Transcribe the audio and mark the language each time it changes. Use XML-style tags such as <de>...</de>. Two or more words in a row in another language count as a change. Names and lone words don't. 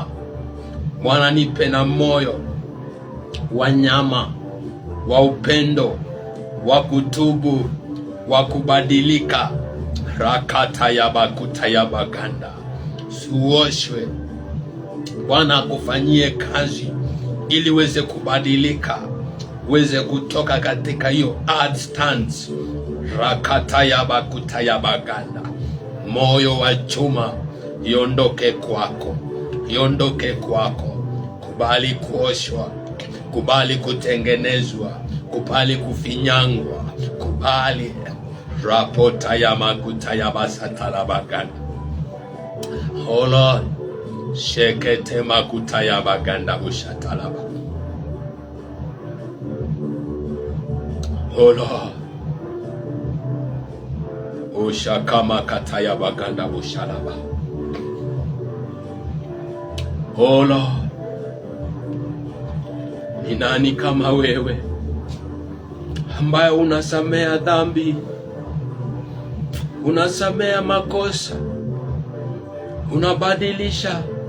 <sw>Bwana nipe na moyo wa nyama, wa upendo, wa kutubu, wa kubadilika. Rakata ya bakuta ya baganda. Suoshwe Bwana akufanyie kazi ili uweze kubadilika, uweze kutoka katika hiyo</sw> <en>hard stance. Rakata ya bakuta ya baganda.</en> <sw>Moyo wa chuma iondoke kwako, iondoke kwako. Kubali kuoshwa, kubali kutengenezwa, kubali kufinyangwa, kubali. Rapota ya makuta ya basatala baganda.</sw> <en>Oh Lord, shekete makuta ya baganda bushatalaba. Oh Lord, ushakama kata ya baganda bushalaba. Oh Lord,</en> <sw>ni nani kama wewe ambaye unasamea dhambi, unasamea makosa, unabadilisha.</sw>